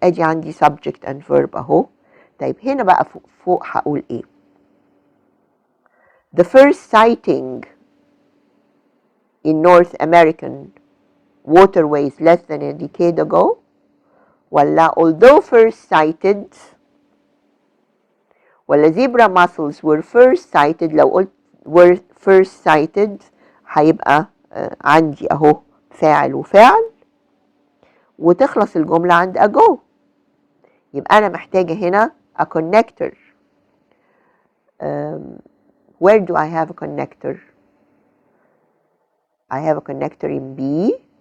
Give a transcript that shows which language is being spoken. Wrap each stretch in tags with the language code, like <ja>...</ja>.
<ar>ادي عندي</ar> <en>subject and verb</en> <ar>اهو. طيب هنا بقى فوق هقول ايه؟</ar> <en>The first sighting in North American waterways less than a decade ago</en> <ar>ولا</ar> <en>although first sighted ولا zebra mussels were first sighted.</en> <ar>لو قلت</ar> <en>were first sighted</en> <ar>هيبقى عندي اهو فاعل وفعل وتخلص الجملة عند ago. يبقى أنا محتاجة هنا</ar> <en>a connector. Where do I have a connector? I have a connector in B.</en>